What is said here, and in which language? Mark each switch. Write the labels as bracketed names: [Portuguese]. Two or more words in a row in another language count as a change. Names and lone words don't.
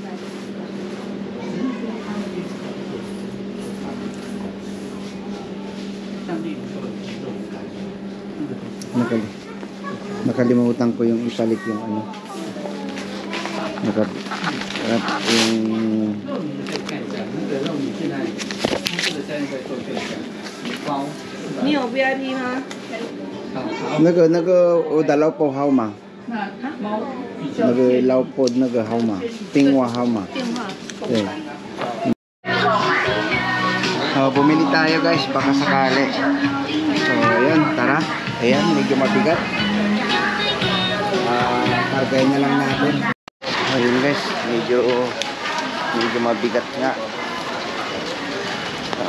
[Filipino] Nakalimutan ko yung ipalit yung ano. Yung [Chinese] 你有 VIP 吗？那个我的老婆号码，那个老婆那个号码，电话号码。电话。 [Filipino] 对。Bumili tayo guys, baka sakali. So ayan, tara. Ayan, medyo mabigat. Kargahin na lang natin. Ayun guys, medyo mabigat nga.